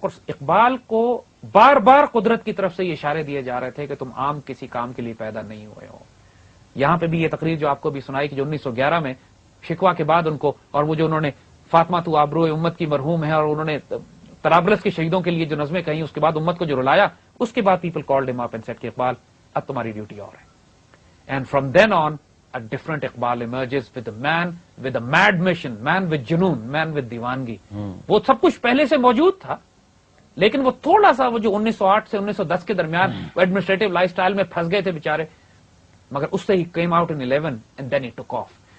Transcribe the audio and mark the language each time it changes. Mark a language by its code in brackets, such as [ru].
[ur] اور اقبال کو بار بار قدرت کی طرف سے یہ اشارے دیے جا رہے تھے کہ تم عام کسی کام کے لیے پیدا نہیں ہوئے ہو. یہاں پہ بھی یہ تقریر جو آپ کو بھی سنائی کہ جو 1911 میں شکوہ کے بعد ان کو، اور وہ جو انہوں نے فاطمہ تو آبرو امت کی مرحوم ہے، اور انہوں نے طرابلس کے شہیدوں کے لیے جو نظمیں کہیں، اس کے بعد امت کو جو رلایا، اس کے بعد [en] people called ہم up and said [ur] کہ اقبال اب تمہاری ڈیوٹی اور ہے. [en] And from then on a different Iqbal emerges with a man with a mad mission, man with جنون, man with دیوانگی. [ur] وہ سب کچھ پہلے سے موجود تھا، لیکن وہ تھوڑا سا وہ جو 1908 سے 1910 کے درمیان ایڈمنسٹریٹو لائف سٹائل میں پھنس گئے تھے بیچارے، مگر اس سے ہی [en] came out in 11 and then he took off.